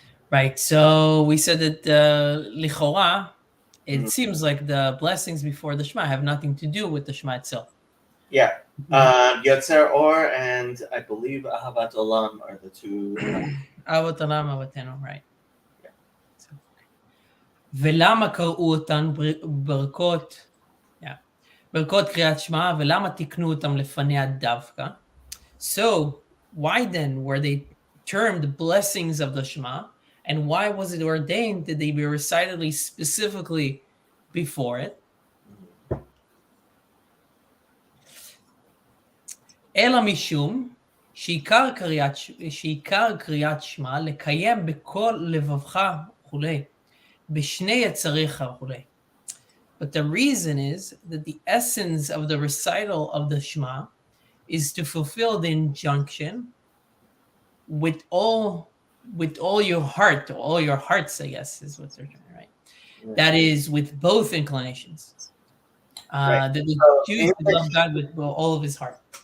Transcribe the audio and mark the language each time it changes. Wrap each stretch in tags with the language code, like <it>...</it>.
<en>Right. So we said that lichora, it seems like the blessings before the Shema have nothing to do with the Shema itself. Yeah. Yotzer Or and I believe Ahavat Olam are the two. Ahavat Olam, Ahatenu, right.</en> <he>ולמה קראו אותן ברכות, ברכות קריאת שמע, ולמה תיקנו אותם לפניה דווקא?</he> <en>So, why then were they termed blessings of the Shema, and why was it ordained that they be recited specifically before it?</en> <he>אלא משום שעיקר קריאת שמע לקיים בכל לבבך וכולי, בשני יצריך וכולי.</he> <en>But the reason is that the essence of the recital of the Shema is to fulfill the injunction with all your heart, all your hearts, I guess, is what they're trying, right? That is with both inclinations. That the Jews love God with all of his heart.</en>